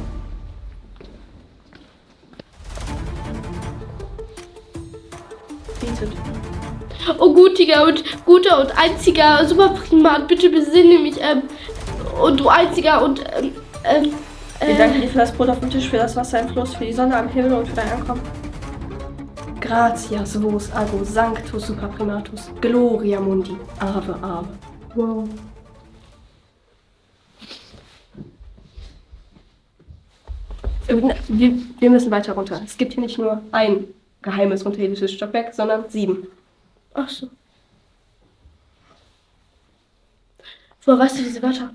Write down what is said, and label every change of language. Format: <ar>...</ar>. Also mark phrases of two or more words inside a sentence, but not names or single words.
<de>Bietet. Oh guter und einziger Superprimat, bitte besinne mich, und du einziger und, Wir danken dir für das Brot auf dem Tisch, für das Wasser im Fluss, für die Sonne am Himmel und für dein Ankommen.</de> <la>Gratias vos ago sanctus superprimatus, gloria mundi, ave, ave.</la> <de>wow. Wir müssen weiter runter. Es gibt hier nicht nur ein geheimes unterirdisches Stockwerk, sondern 7. Ach so. Woher weißt du diese Wörter?</de>